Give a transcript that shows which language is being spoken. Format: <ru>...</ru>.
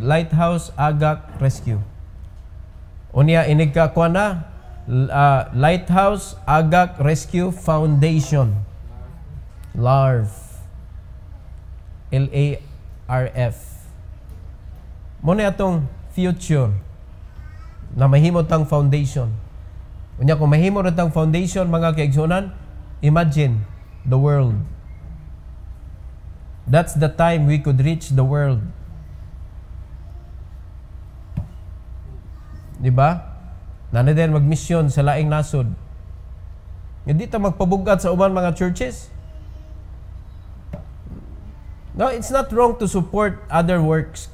<ceb>Lighthouse Agak Rescue. Unya, inigkakuha na, Lighthouse Agak Rescue Foundation. LARF. LARF. Muna atong future na mahimot ang foundation. Unya kung mahimot ang foundation mga kaigsunan,</ceb> <en>imagine the world. That's the time we could reach the world.</en> <tl>Di ba?</tl> <ceb>Nana din magmisyon sa laing nasod. Hindi ta magpabugat sa uban mga churches.</ceb> <en>No, it's not wrong to support other works.</en>